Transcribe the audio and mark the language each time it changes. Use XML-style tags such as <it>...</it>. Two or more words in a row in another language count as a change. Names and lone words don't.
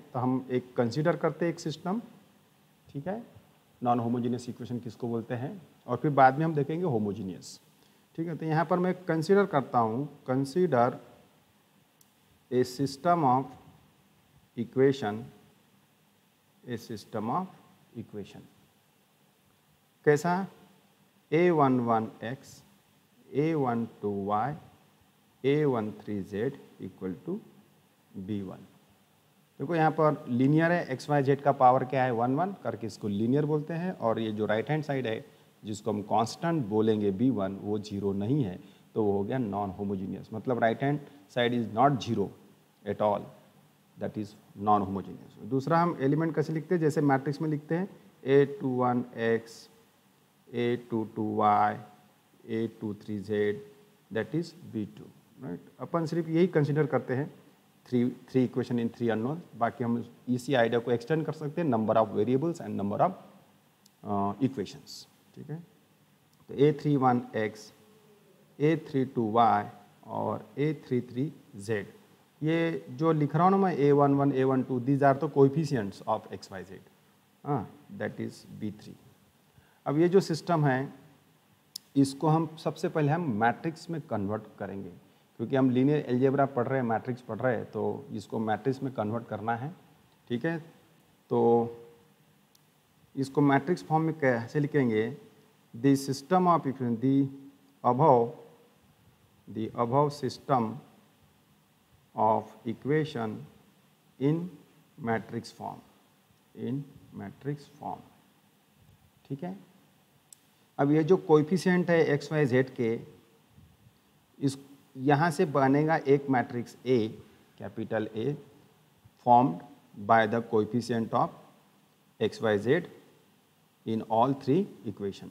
<hi>तो हम एक कंसीडर करते हैं एक सिस्टम। ठीक है,</hi> <en>non homogeneous equation</en> <hi>किसको बोलते हैं, और फिर बाद में हम देखेंगे होमोजीनियस। ठीक है, तो यहाँ पर मैं कंसीडर करता हूँ,</hi> <en>consider a system of equation,</en> <hi>कैसा?</hi> <en>a11x a12y a13z equal to b1।</en> <hi>देखो यहाँ पर लीनियर है,</hi> <en>x y z</en> <hi>का पावर क्या है, 1 1 करके इसको लीनियर बोलते हैं। और ये जो</hi> <en>right hand side</en> <hi>है जिसको हम कांस्टेंट बोलेंगे b1, वो जीरो नहीं है, तो वो हो गया</hi> <en>non homogeneous. मतलब right hand side is not zero at all, that is non homogeneous.</en> <hi>दूसरा हम एलिमेंट कैसे लिखते हैं, जैसे मैट्रिक्स में लिखते हैं a21x a22y a23z</hi> <en>that is</en> <hi>b2। राइट, अपन सिर्फ यही कंसिडर करते हैं,</hi> <en>three equation in 3 unknown.</en> <hi>बाकी हम इसी आइडिया को एक्सटेंड कर सकते हैं,</hi> <en>number of variables and number of equations.</en> <hi>ठीक है, तो a31x a32y और a33z, ये जो लिख रहा हूँ ना मैं,</hi> <en>a11 a12, these are to coefficients of x y z, that is b3।</en> <hi>अब ये जो सिस्टम है इसको हम सबसे पहले हम मैट्रिक्स में कन्वर्ट करेंगे, क्योंकि हम</hi> <en>linear algebra</en> <hi>पढ़ रहे हैं, मैट्रिक्स पढ़ रहे हैं, तो इसको मैट्रिक्स में कन्वर्ट करना है। ठीक है, तो इसको</hi> <en>matrix form</en> <hi>में कैसे लिखेंगे?</hi> <en>the system of equation, the above system of equation in matrix form।</en> <hi>ठीक है। अब ये जो कोएफिशिएंट है एक्स वाई जेड के, इस यहाँ से बनेगा एक मैट्रिक्स ए,</hi> <en>capital A, formed by the coefficient of x y z in all three equation.</en>